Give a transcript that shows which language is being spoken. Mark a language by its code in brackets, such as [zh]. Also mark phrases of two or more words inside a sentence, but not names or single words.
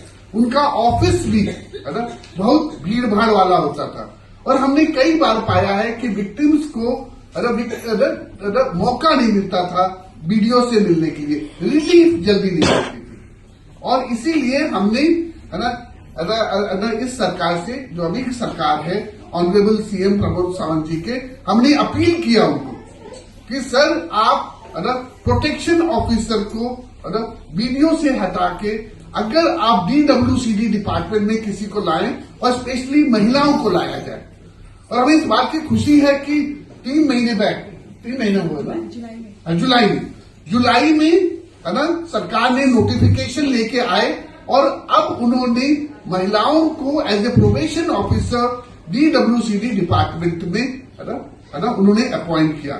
[hi] उनका ऑफिस भी है ना बहुत भीड़ भाड़ वाला होता था, और हमने कई बार पाया है कि विक्टिम्स को मौका नहीं मिलता था वीडियो से मिलने के लिए, रिलीफ जल्दी नहीं मिलती थी। और इसीलिए हमने है ना इस सरकार से, जो अभी की सरकार है, [en] Honourable CM [hi] प्रमोद सावंत जी के, हमने अपील किया उनको कि सर आप [en] protection officer [hi] को वीडियो से हटा के अगर आप [en] DWCD department [hi] में किसी को लाएं, और स्पेशली महिलाओं को लाया जाए। और हमें इस बात की खुशी है कि 3 महीने बैक, 3 महीने हुए ना, जुलाई में है ना सरकार ने नोटिफिकेशन लेके आए, और अब उन्होंने महिलाओं को [en] as a probation officer DWCD department [hi] में है ना उन्होंने अपॉइंट किया।